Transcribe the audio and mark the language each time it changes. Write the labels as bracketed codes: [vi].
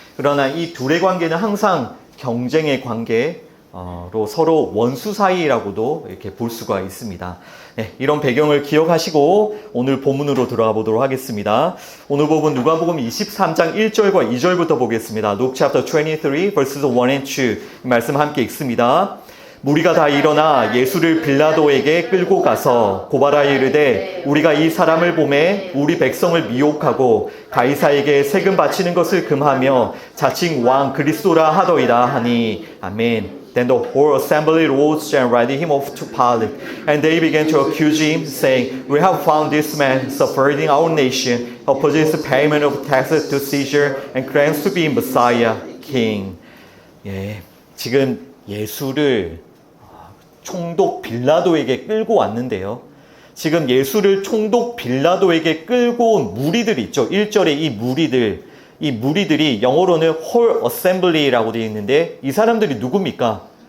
[ko] 그러나 이 둘의 관계는 항상 경쟁의 관계로 서로 원수 사이라고도 이렇게 볼 수가 있습니다. 네, 이런 배경을 기억하시고 오늘 본문으로 들어가 보도록 하겠습니다. 오늘 본문 누가복음 23장 1절과 2절부터 보겠습니다. [en] Luke chapter 23 verses 1 and 2 [ko] 말씀 함께 읽습니다. 무리가 다 일어나 예수를 빌라도에게 끌고 가서 고발하여 이르되 우리가 이 사람을 보매 우리 백성을 미혹하고 가이사에게 세금 바치는 것을 금하며 자칭 왕 그리스도라 하더이다 하니 아멘. [en] Then the whole assembly rose and led him off to Pilate, and they began to accuse him, saying, "We have found this man subverting our nation, opposes the payment of taxes to Caesar, and claims to be Messiah, King." [ko] 예, 지금 예수를 총독 빌라도에게 끌고 왔는데요. 지금 예수를 총독 빌라도에게 끌고 온 무리들이 있죠. 1절에 이 무리들이 영어로는 [en] whole assembly [ko] 라고 되어 있는데 이 사람들이 누굽니까?